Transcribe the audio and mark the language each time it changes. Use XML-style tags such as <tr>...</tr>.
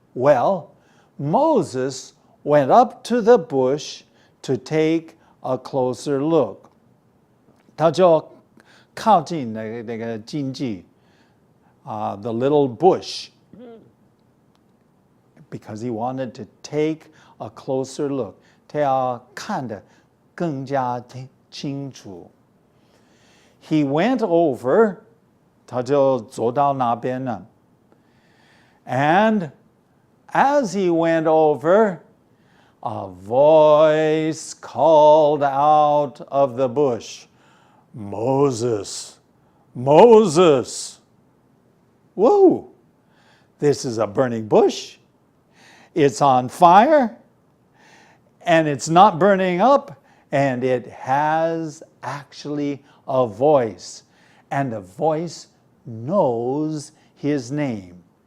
<en>Well, Moses went up to the bush to take a closer look.</en> <zh>他就靠近那个荆棘,</zh> <en>the little bush, because he wanted to take a closer look.</en> <zh>他要看得更加清楚.</zh> <en>He went over,</en> <zh>他就走到那边了.</zh> <en>And as he went over, a voice called out of the bush, Moses, Moses. Whoa, this is a burning bush. It's on fire, and it's not burning up, and it has actually a voice, and the voice knows his name.</en>